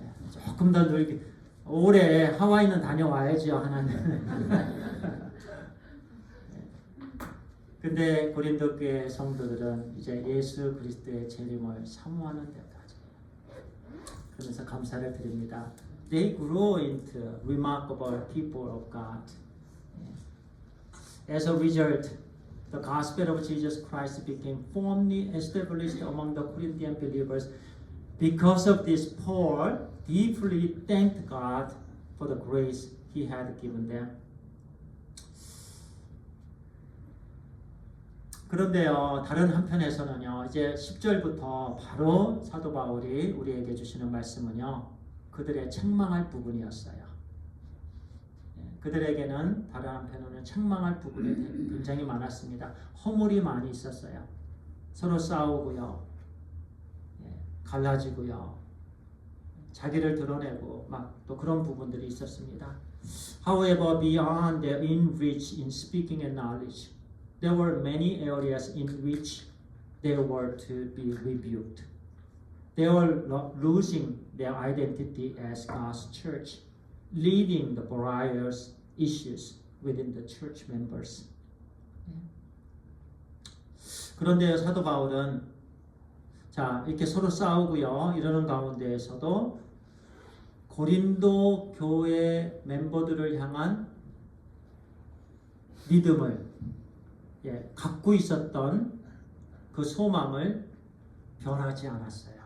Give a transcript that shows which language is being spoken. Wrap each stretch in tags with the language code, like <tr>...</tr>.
<ko>조금 더 늘게 올해 하와이는 다녀와야죠. 하나님. 근데 고린도 교회 성도들은 이제 예수 그리스도의 재림을 사모하는 데까지. 그래서 감사를 드립니다.</ko> <en>They grew into remarkable people of God. As a result, the gospel of Jesus Christ became firmly established among the Corinthian believers. Because of this, Paul deeply thanked God for the grace He had given them.</en> <ko>그런데요, 다른 한편에서는요, 이제 10절부터 바로 사도 바울이 우리에게 주시는 말씀은요, 그들의 책망할 부분이었어요. 그들에게는 다른 한편으로는 책망할 부분이 굉장히 많았습니다. 허물이 많이 있었어요. 서로 싸우고요, 갈라지고요, 자기를 드러내고 막 또 그런 부분들이 있었습니다.</ko> <en>However, beyond their enriched in speaking and knowledge, there were many areas in which they were to be rebuked. they were losing their identity as God's church, leading the various issues within the church members.</en> <ko>그런데 사도 바울은 자 이렇게 서로 싸우고요 이러는 가운데에서도 고린도 교회 멤버들을 향한 믿음을 갖고 있었던 그 소망을 변하지 않았어요.</ko>